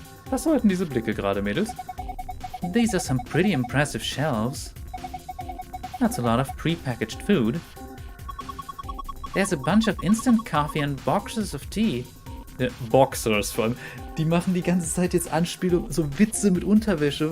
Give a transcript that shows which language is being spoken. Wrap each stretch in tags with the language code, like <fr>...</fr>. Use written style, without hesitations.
<de>Was sollten diese Blicke gerade, Mädels?</de> <en>These are some pretty impressive shelves. That's a lot of pre-packaged food. There's a bunch of instant coffee and boxes of tea.</en> <de>Boxers vor allem. Die machen die ganze Zeit jetzt Anspielung, so Witze mit Unterwäsche.</de>